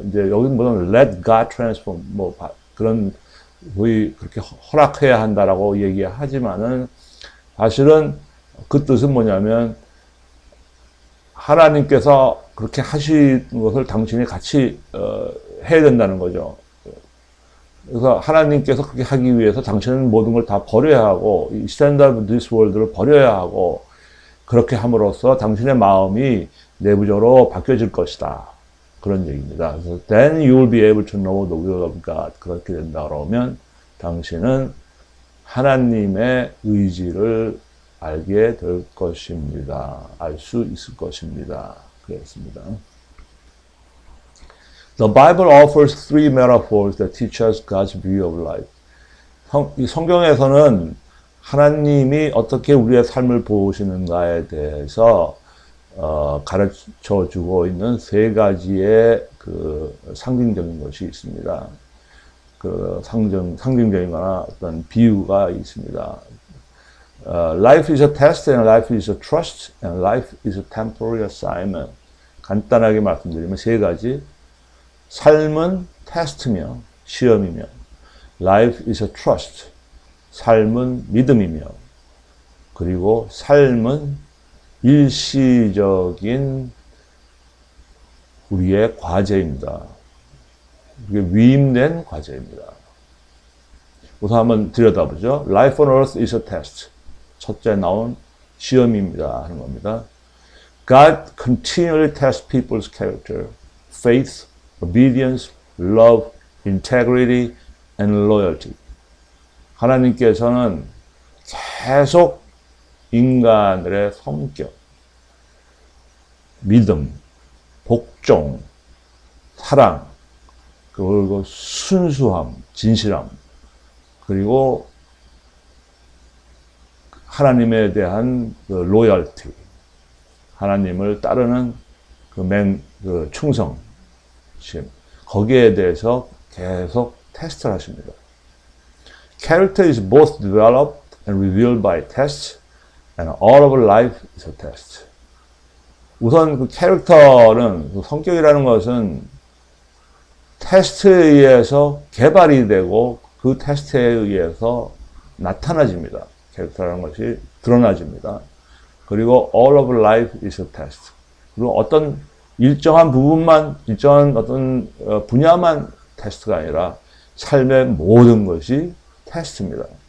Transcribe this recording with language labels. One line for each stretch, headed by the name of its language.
Korean: 이제 여기 보면
English: let God transform,
Korean: 그런 거의 그렇게 허락해야 한다라고 얘기하지만은 사실은 그 뜻은 뭐냐면 하나님께서 그렇게 하신 것을 당신이 같이 해야 된다는 거죠. 그래서 하나님께서 그렇게 하기 위해서 당신은 모든 걸 다 버려야 하고 이
English: standard of this world를
Korean: 버려야 하고 그렇게 함으로써 당신의 마음이 내부적으로 바뀌어질 것이다. 그런 얘기입니다.
English: 그래서 then you will be able to know the will of God.
Korean: 그렇게 된다 그러면 당신은 하나님의 의지를 알게 될 것입니다. 알 수 있을 것입니다. 그렇습니다.
English: The Bible offers three metaphors that teach us God's view of life.
Korean: 이 성경에서는 하나님이 어떻게 우리의 삶을 보시는가에 대해서 가르쳐 주고 있는 세 가지의 그 상징적인 것이 있습니다. 그 상징적인 거나 어떤 비유가 있습니다.
English: Life is a test and life is a trust and life is a temporary assignment.
Korean: 간단하게 말씀드리면 세 가지. 삶은 테스트며 시험이며
English: life is a trust.
Korean: 삶은 믿음이며 그리고 삶은 일시적인 우리의 과제입니다. 이게 위임된 과제입니다. 우선 한번 들여다보죠.
English: Life on earth is a test.
Korean: 첫째 나온 시험입니다 하는 겁니다.
English: God continually tests people's character, faith, obedience, love, integrity, and loyalty.
Korean: 하나님께서는 계속 인간들의 성격, 믿음, 복종, 사랑, 그리고 순수함, 진실함, 그리고 하나님에 대한 그 로열티, 하나님을 따르는 그 충성심, 거기에 대해서 계속 테스트를 하십니다.
English: Character is both developed and revealed by tests, and all of life is a test.
Korean: 우선 그 캐릭터는, 그 성격이라는 것은 테스트에 의해서 개발이 되고 그 테스트에 의해서 나타나집니다. 캐릭터라는 것이 드러나집니다.
English: 그리고 all of life is a test.
Korean: 그리고 어떤 일정한 부분만, 일정한 어떤 분야만 테스트가 아니라 삶의 모든 것이 테스트입니다.